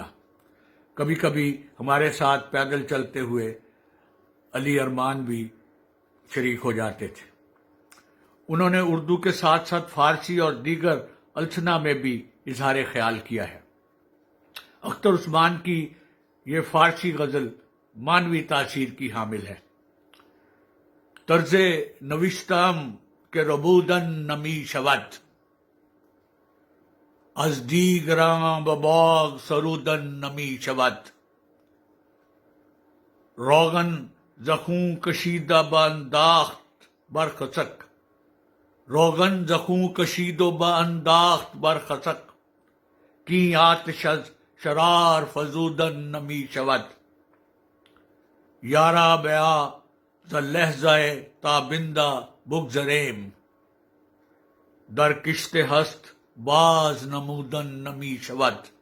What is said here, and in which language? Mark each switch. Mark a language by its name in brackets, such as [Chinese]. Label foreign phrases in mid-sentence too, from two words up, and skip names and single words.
[Urdu] کبھی کبھی ہمارے ساتھ پیدل چلتے ہوئے علی ارمان بھی شریک ہو جاتے تھے۔ انہوں نے اردو کے ساتھ ساتھ فارسی اور دیگر السنہ میں بھی اظہار خیال کیا ہے۔ اختر عثمان کی یہ فارسی غزل معنوی تاثیر کی حامل ہے۔ [Persian] طرز نوشتم کہ ربودن نمی شود، از دیگران به باغ سرودن نمی شود، روغن زخون کشیده به انداخت بر خسک، روغن زخون کشید و به انداخت بر خسک، کی آتش از شرار فزودن نمی شود، یارا بیا ز لحظه تابنده بگذریم، در کشت هست باز نمودن نمی شود،